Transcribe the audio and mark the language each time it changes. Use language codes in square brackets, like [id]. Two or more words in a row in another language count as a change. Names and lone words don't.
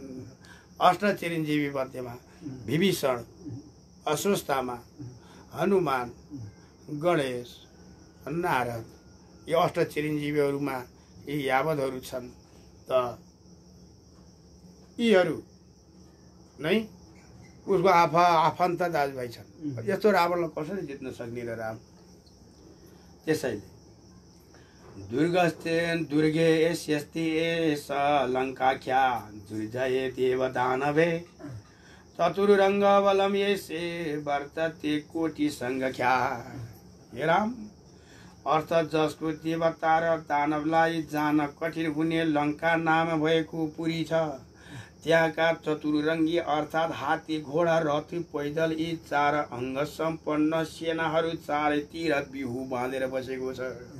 [ne] अष्ट चिरञ्जीवी मध्येमा विभीषण, अश्वत्थामा, हनुमान, गणेश, नारद, यो अष्ट चिरञ्जीवीहरूमा यी यावतहरू छन्। त यीहरू नै उसको आफन्त दाजुभाइ छन्। यस्तो रावणलाई कसरी जित्न सक्ने र राम। [sa] त्यसैले दुर्गे यस्यस्ति एष लङ्काख्या दुर्जये देवदानवे चतुरङ्गबलं यस्ये वर्तते कोटि सङ्ख्या। [ne] हे राम, अर्थ जसको देवता र दानवलाई जान कठिन हुने लङ्का नाम भएको पुरी छ, त्यहाँका चतुरङ्गी अर्थात् हात्ती, घोडा, रथ, पैदल यी 4 अङ्ग सम्पन्न सेनाहरू चारैतिर बिहु बाँधेर बसेको छ।